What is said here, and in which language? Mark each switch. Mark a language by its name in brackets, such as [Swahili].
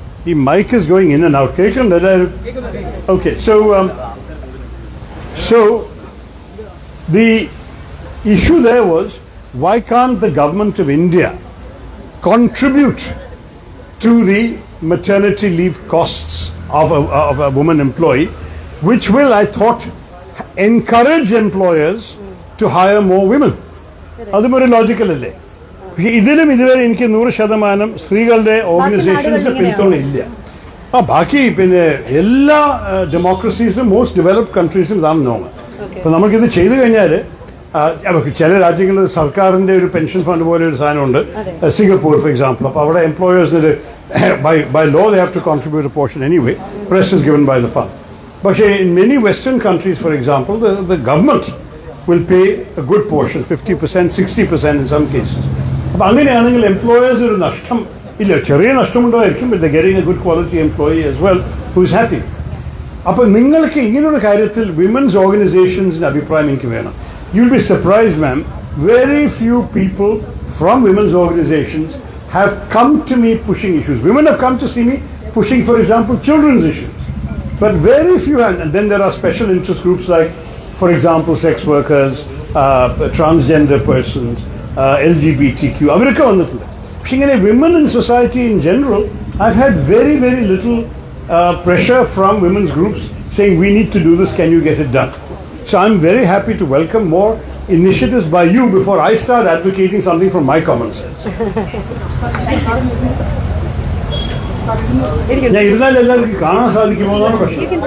[English] ഈ mic is going in and out. Okay, so the issue there was, why can't the government of India contribute to the maternity leave costs of a woman employee, which will, I thought, encourage employers to hire more women. [Malayalam] അതും ഒരു logical അല്ലേ? ഇതിലും ഇതുവരെ എനിക്ക് 100% സ്ത്രീകളുടെ ഓർഗനൈസേഷൻസിന്റെ പിന്തുണ ഇല്ല. ബാക്കി പിന്നെ എല്ലാ ഡെമോക്രസീസിലും മോസ്റ്റ് ഡെവലപ്ഡ് കൺട്രീസിലും ഇതാണ് നോർമൽ. അപ്പൊ നമുക്കിത് ചെയ്തു കഴിഞ്ഞാൽ ചില രാജ്യങ്ങളിൽ സർക്കാരിന്റെ ഒരു പെൻഷൻ ഫണ്ട് പോലെ ഒരു സാധനമുണ്ട്, സിംഗപ്പൂർ ഫോർ എക്സാമ്പിൾ. അപ്പോൾ അവിടെ എംപ്ലോയേഴ്സിന് [English] by law they have to contribute a portion anyway, rest is given by the fund. But in many Western countries, for example, the government will pay a good portion, 50%, 60% in some cases. [Malayalam] അപ്പോൾ അങ്ങനെയാണെങ്കിൽ employers ഒരു നഷ്ടം ഇല്ല, ചെറിയ നഷ്ടമുണ്ടായിരിക്കും, [English] but they're getting a good quality employee as well who is happy. [Malayalam] അപ്പോൾ നിങ്ങൾക്ക് ഇങ്ങനെയുള്ള കാര്യത്തിൽ വിമൻസ് ഓർഗനൈസേഷൻസിന്റെ അഭിപ്രായം എനിക്ക് വേണം. [English] You'll be surprised, ma'am, very few people from women's organizations have come to me pushing issues. Women have come to see me pushing, for example, children's issues. But very few, and then there are special interest groups like, for example, sex workers, transgender persons, LGBTQ. [Malayalam] Avarikku vannittilla. പക്ഷെ ഇങ്ങനെ [English] women in society in general, I've had very little pressure from women's groups saying, we need to do this, can you get it done? So I'm very happy to welcome more initiatives by you before I start advocating something from my common sense. [Malayalam] ഞാൻ ഇരുന്നാൽ എല്ലാവർക്കും കാണാൻ സാധിക്കുമോ എന്നാണ് പ്രശ്നം.